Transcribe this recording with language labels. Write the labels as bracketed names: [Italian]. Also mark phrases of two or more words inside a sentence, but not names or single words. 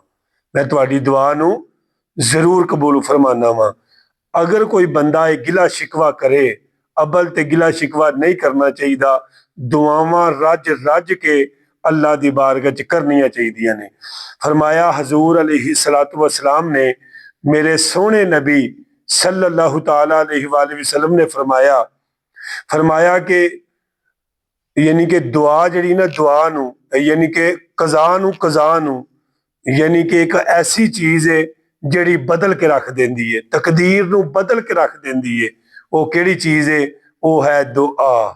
[Punjabi] میں تہاڈی دعا نوں ضرور قبول فرمانا واں. اگر کوئی بندہ اک گلہ شکوہ کرے اول تے گلہ شکوہ نہیں کرنا چاہیدا دعاواں رج رج کے اللہ دی بارگاہ چ کرنیاں چاہیدیاں نے. فرمایا حضور [Arabic] عليه الصلاة والسلام [Punjabi] نے میرے سوہنے نبی [Arabic] صلى الله تعالى عليه وسلم [Punjabi] نے فرمایا کہ یعنی کہ دعا جیہڑی ناں دعا نوں یعنی کہ قضا نوں یعنی کہ اک ایسی چیز ہے جیہڑی بدل کے رکھ دیندی ہے تقدیر نوں بدل کے رکھ دیندی ہے, तकदीर नू बदल के रख देंदी है। اوہ کیہڑی چیز ہے اوہ ہے دعا.